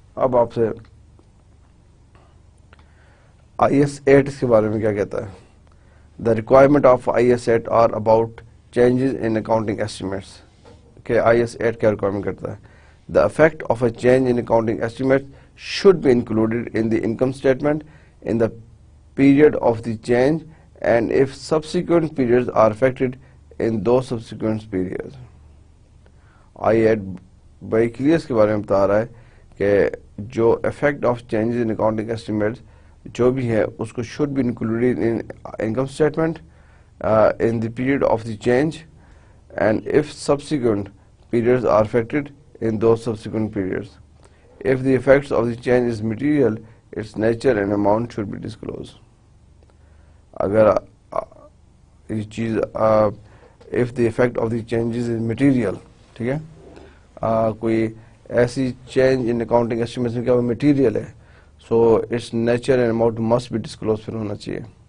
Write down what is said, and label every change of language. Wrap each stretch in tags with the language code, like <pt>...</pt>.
<ur>اب آپ سے IS 8 اس کے بارے میں کیا کہتا ہے.</ur> <en>The requirement of IS 8 are about changes in accounting estimates.</en> <ur>کہ IS 8 کیا ریکوائرمنٹ کرتا ہے.</ur> <en>The effect of a change in accounting estimates should be included in the income statement in the period of the change, and if subsequent periods are affected, in those subsequent periods.</en> <ur>I8 بڑی clear اس کے بارے میں بتا رہا ہے کہ جو effect of changes in accounting estimates جو بھی ہے اس کو</ur> <en>should be included in income statement in the period of the change, and if subsequent periods</en> <ur>are affected, in those subsequent periods.</ur> <en>If the effects of the change is material, its nature and amount should be disclosed.</en> <ur>اگر یہ چیز</ur> <en>if the effect of the changes is material,</en> <ur>ٹھیک ہے, کوئی ایسی change in accounting estimates میں کیا وہ مٹیریل ہے,</ur> <en>so its nature and amount must be disclose</en> <ur>پھر ہونا چاہیے.</ur>